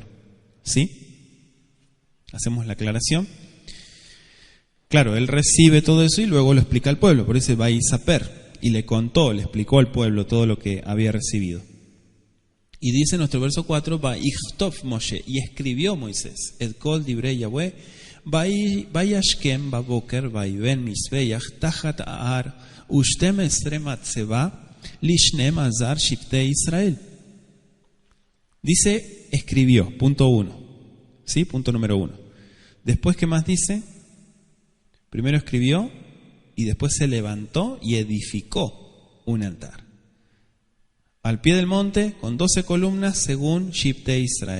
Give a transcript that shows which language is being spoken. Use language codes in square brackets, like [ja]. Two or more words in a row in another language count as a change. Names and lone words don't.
[es] ¿Sí? Hacemos la aclaración. Claro, él recibe todo eso y luego lo explica al pueblo, por eso va a Isaper. y le contó, le explicó al pueblo todo lo que había recibido. Y dice en nuestro verso 4, [he] ויכתב משה, [es] y escribió Moisés, [he] את כל דברי יהוה וישכם בבקר, ויבן מזבח תחת ההר ושתים עשרה מצבה לשנים עשר שבטי ישראל. [es] Dice, escribió, punto 1. ¿Sí? Punto número 1. Después, ¿qué más dice? Primero escribió y después se levantó y edificó un altar. Al pie del monte, con 12 columnas, según [he] שבטי ישראל.